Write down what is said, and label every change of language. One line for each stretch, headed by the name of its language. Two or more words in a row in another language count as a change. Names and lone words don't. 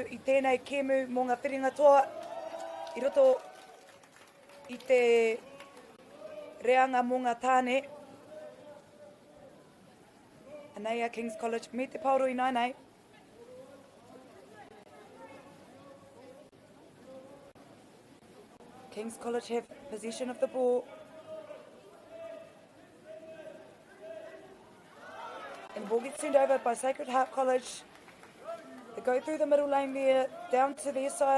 Māori: i tēnei kēmu mō ngā whiringa toa i roto i te reanga mō ngā tāne. Anei a King's College, me te pauro i nānei.
English: King's College have possession of the ball. And the ball gets sent over by Sacred Heart College. They go through the middle lane there, down to their side.